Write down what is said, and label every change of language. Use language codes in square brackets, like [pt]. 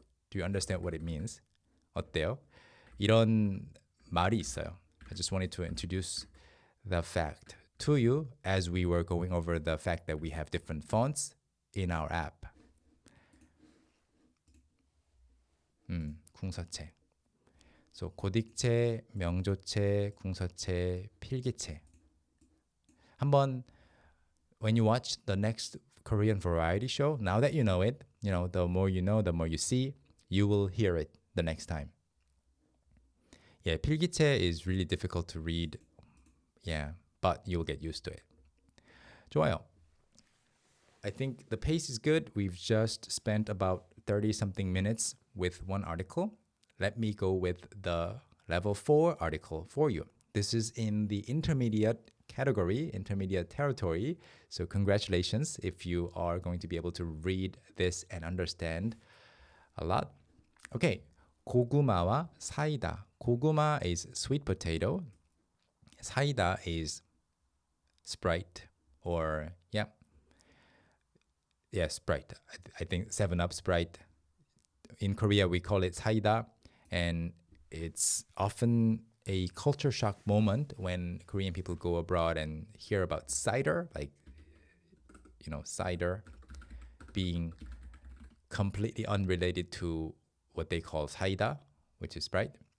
[en] Do you understand what it means? [ko] 어때요? 이런 말이 있어요. [en] I just wanted to introduce the fact to you as we were going over the fact that we have different fonts in our app. [ko] 궁서체. [en] So 고딕체, 명조체, 궁서체, 필기체. 한번 when you watch the next Korean variety show, now that you know it, the more you know, the more you see, you will hear it the next time. Yeah, 필기체 is really difficult to read. Yeah, but you'll get used to it. [ko] 좋아요. [en] I think the pace is good. We've just spent about 30-something minutes with one article. Let me go with the level 4 article for you. This is in the intermediate category, intermediate territory. So congratulations if you are going to be able to read this and understand a lot. Okay, 고구마와 사이다. 고구마 is sweet potato. 사이다 is Sprite or Sprite. I think 7-Up Sprite. In Korea, we call it 사이다, and it's often a culture shock moment when Korean people go abroad and hear about cider, like, cider being completely unrelated to what they call 사이다, which is Sprite.